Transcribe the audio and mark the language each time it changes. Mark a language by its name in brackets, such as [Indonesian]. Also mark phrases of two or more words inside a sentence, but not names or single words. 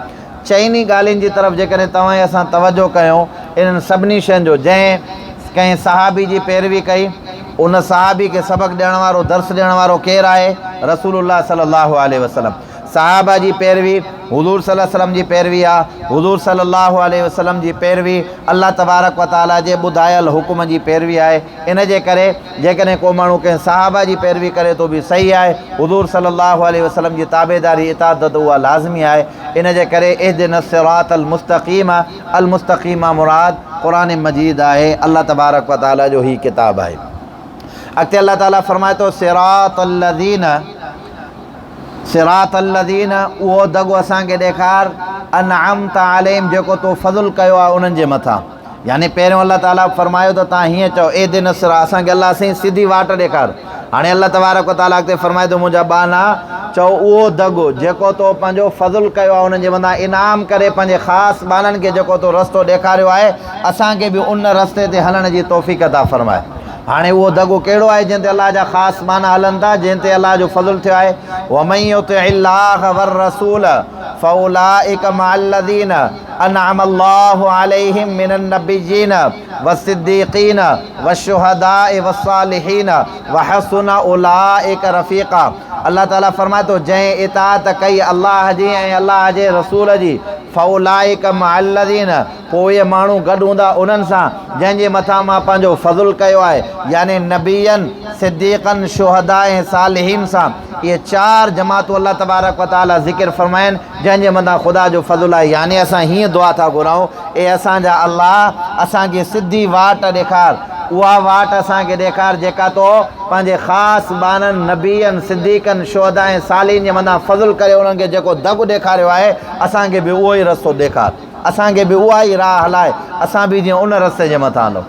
[Sindhi] चइनी ॻाल्हियुनि जी तरफ़ जेकॾहिं तव्हां असां तवजो कयूं, इन्हनि सभिनी शयुनि जो जंहिं कंहिं सहाबी जी पैरवी कई, उन सहाबी खे सबक़ ॾियण वारो दर्स ॾियण वारो केरु आहे? रसूलुल्लाह [Arabic] صلى الله عليه وسلم. [Sindhi] सहाबा जी पैरवी हुज़ूर [Arabic] صلى الله عليه وسلم [Sindhi] जी पैरवी आहे। हुज़ूर [Arabic] صلى الله عليه وسلم [Sindhi] जी पैरवी अल्लाह [Arabic] تبارك وتعالى [Sindhi] जे ॿुधायल हुकुम जी पैरवी आहे। इन जे करे जेकॾहिं को माण्हू कंहिं सहाबा जी पैरवी करे तो बि सही आहे। हुज़ूर [Arabic] صلى الله عليه وسلم [Sindhi] जी ताबेदारी इतादत उहा लाज़मी आहे। इन जे करे [Arabic] اهدنا الصراط المستقيم، المستقيم [Sindhi] मुराद क़ुरान मजीद आहे, अल्लाह [Arabic] تبارك وتعالى [Sindhi] जो ही किताब आहे। अॻिते अल्लाह ताला फरमाए थो [Arabic] صراط الذين, [Sindhi] उहो दगो असांखे ॾेखार [Arabic] أنعمت عليهم, [Sindhi] जेको तो फज़ुल कयो आहे उन्हनि जे मथां। यानी पहिरियों अल्लाह ताला फरमायो त तव्हां हीअं चओ [Arabic] اهدنا الصراط, [Sindhi] असांखे अल्लाह साईं सिधी वाट ॾेखार। हाणे अल्लाह [Arabic] تبارك وتعالى [Sindhi] अॻिते फरमाए थो मुंहिंजा बाना चओ उहो दगो जेको तो पंहिंजो फज़ुल कयो आहे उन्हनि जे मथां इनाम करे पंहिंजे ख़ासि बाननि खे जेको तो रस्तो ॾेखारियो आहे, असांखे बि उन रस्ते ते हलण जी तौफ़ीक़ अता फरमाए। हाणे उहो दगो कहिड़ो आहे जंहिं ते अलाह जा ख़ासि माना हलनि था, जंहिं ते अलाह जो फज़ुल थियो आहे। [Arabic] ومن يطع الله والرسول فأولئك مع الذين أنعم الله عليهم من النبيين والصديقين والشهداء والصالحين وحسن أولئك رفيقا. [Sindhi] अल्लाह ताला फरमाए थो जंहिं इताअत कई अल्लाह जी ऐं अल्लाह जे रसूल जी, [Arabic] فأولئك مع الذين, [Sindhi] पोइ इहे माण्हू गॾु हूंदा उन्हनि सां जंहिंजे मथां मां पंहिंजो फज़ुल कयो आहे, यानी नबीयन, सिद्दीक़न, शुहदा ऐं सालिहीन सां। इहे चार जमातूं अल्लाह [Arabic] تبارك وتعالى [Sindhi] ज़िक्र फरमाइनि जंहिंजे मथां ख़ुदा जो फज़ुल आहे। यानी असां हीअं दुआ था घुरऊं, ए असांजा अल्लाह असांखे सिधी वाट ॾेखार, उहा वाट असांखे ॾेखार जेका तो पंहिंजे ख़ासि बाननि, नबीअनि, सिद्दीक़नि, शुहदा ऐं सालिहीन जे मथां फज़ुल करे उन्हनि खे जेको दगु ॾेखारियो आहे, असांखे बि उहो ई रस्तो ॾेखार, असांखे बि उहा ई राह हलाए, असां बि जीअं उन रस्ते जे मथां हलूं।